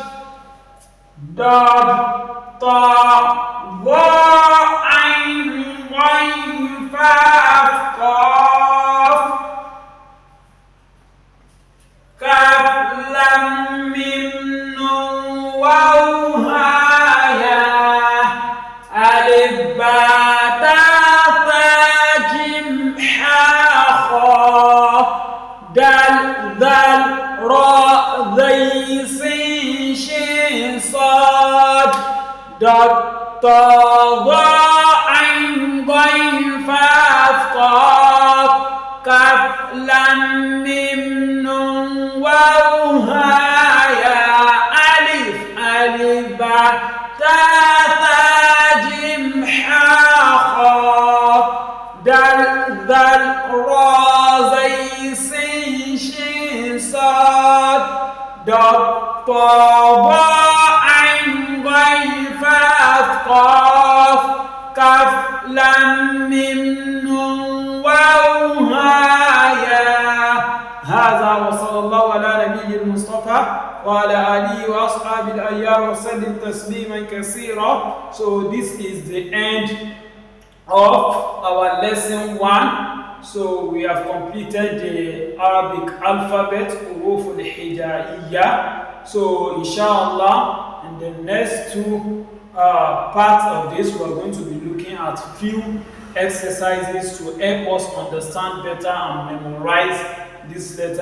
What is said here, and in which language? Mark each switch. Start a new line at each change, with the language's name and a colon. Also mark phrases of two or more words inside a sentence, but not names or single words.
Arabic: ضاد طاء ظاء عين غين فاء قاف. كاف لام ميم نون واو هاء ياء. ألف باء تاء ثاء جيم حاء خاء دال ذال راء زاي سين شين صاد. ضاد طاء ظاء عين غين فاء قاف. كاف لام ميم نون واو هاء ياء. ألف ألف باء تاء ثاء جيم حاء خاء دال ذال راء زاي سين شين صاد. ضاد طاء ظاء عين غين فاء قاف. كاف لام ميم نون واو هاء ياء. هذا وصلى الله على نبي المصطفى وعلى آله وأصحابه الأيام وسلم تسليما كثيرا.
English: So this is the end of our lesson 1 So we have completed the Arabic alphabet,
Arabic: حروف الهجائية.
English: So inshallah, in the next two parts of this, we are going to be looking at few exercises to help us understand better and memorize this letter.